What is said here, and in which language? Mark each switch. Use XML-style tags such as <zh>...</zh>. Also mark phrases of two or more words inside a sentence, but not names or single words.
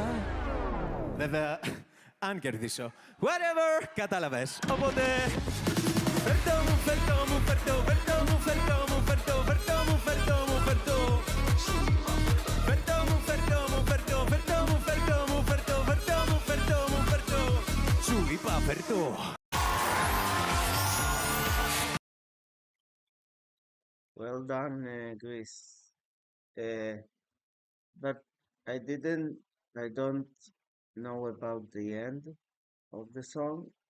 <el>Βέβαια, αν κερδίσω, whatever, κατάλαβες. Οπότε, φέρτο μου, φέρτο μου, φέρτο, φέρτο μου, φέρτο μου, φέρτο, φέρτο μου, φέρτο μου, φέρτο. Φέρτο.</el> <en>Well done, Greece. But I don't know about the end of the song.</en>